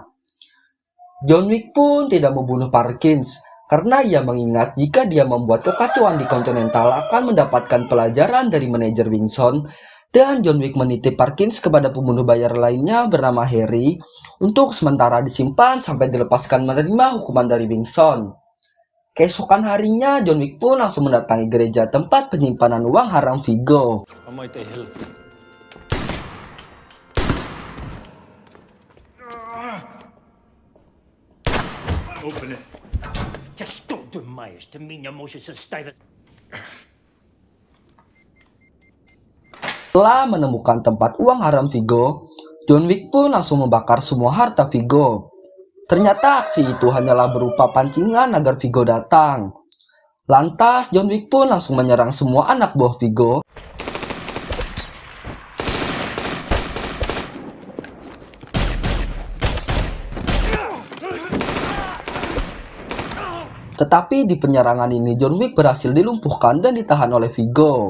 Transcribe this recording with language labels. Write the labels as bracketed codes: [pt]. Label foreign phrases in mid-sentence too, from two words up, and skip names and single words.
[id] John Wick pun tidak membunuh Parkins, karena ia mengingat jika dia membuat kekacauan di Continental akan mendapatkan pelajaran dari manajer Winston, dan John Wick menitip Parkins kepada pembunuh bayar lainnya bernama Harry untuk sementara disimpan sampai dilepaskan menerima hukuman dari Winston. Keesokan harinya, John Wick pun langsung mendatangi gereja tempat penyimpanan uang haram Viggo. [en] Open it. Just don't do mij is te minha moesjes en stijve. [id] Setelah menemukan tempat uang haram Viggo, John Wick pun langsung membakar semua harta Viggo. Ternyata aksi itu hanyalah berupa pancingan agar Viggo datang. Lantas John Wick pun langsung menyerang semua anak buah Viggo. Tetapi di penyerangan ini John Wick berhasil dilumpuhkan dan ditahan oleh Viggo.